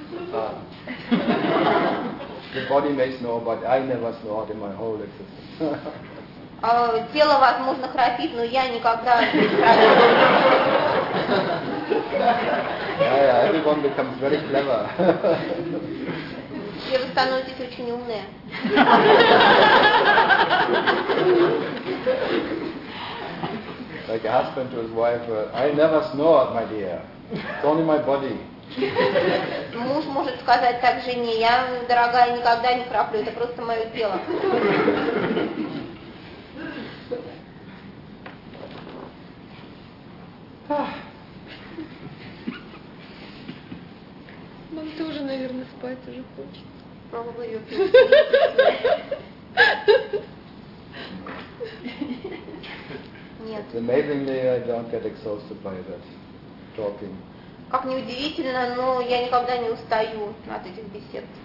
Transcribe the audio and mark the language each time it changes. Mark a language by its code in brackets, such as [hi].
[en] The body may snore, but I never snored in my whole existence. [ru] Тело возможно храпит, но я никогда не храпел. [en] Everyone becomes very clever. [ru] Все вы становитесь очень умные. [en] Like a husband to his wife, I never snore, my dear. It's only my body. [ru] Муж может сказать так жене: я, дорогая, никогда не храплю, это просто мое тело. Мам тоже, наверное, спать уже хочет. Пробуй ее. [en] It's amazingly I don't get exhausted by that talking. [ru] Как ни удивительно, но я никогда не устаю от этих бесед.